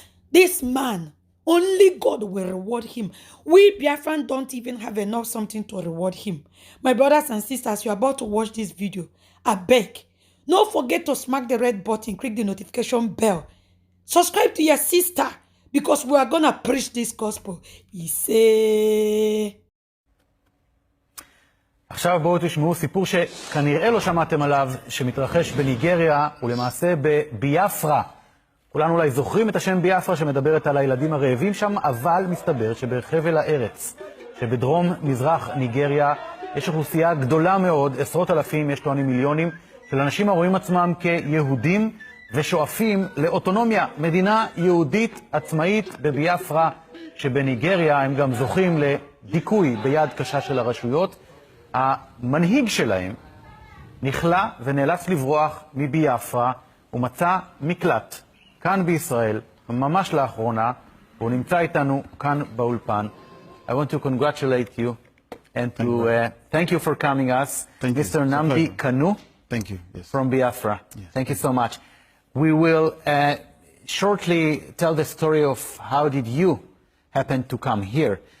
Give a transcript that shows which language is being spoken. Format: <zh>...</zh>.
<en>This man, only God will reward him. We Biafran don't even have enough something to reward him. My brothers and sisters, you're about to watch this video. I beg, don't forget to smack the red button, click the notification bell. Subscribe to your sister, because we are going to preach this gospel. He say...</en> <he>עכשיו בואו תשמעו סיפור שכנראה לא שמעתם עליו, שמתרחש בניגריה ולמעשה בביאפרה. כולנו אולי זוכרים את השם ביאפרה שמדברת על הילדים הרעבים שם, אבל מסתבר שבחבל הארץ, שבדרום מזרח ניגריה, יש אוכלוסייה גדולה מאוד, עשרות אלפים, יש טוענים מיליונים, של אנשים הרואים עצמם כיהודים ושואפים לאוטונומיה, מדינה יהודית עצמאית בביאפרה, שבניגריה הם גם זוכים לדיכוי ביד קשה של הרשויות. המנהיג שלהם נכלה ונאלץ לברוח מביאפרה ומצא מקלט כאן בישראל, ממש לאחרונה, והוא נמצא איתנו כאן באולפן.</he> <en>I want to congratulate you and to thank you for coming us, Mr. Nnamdi Kanu. Thank you. Yes. From Biafra. Yes. Thank you so much. We will shortly tell the story of how did you happen to come here.</en>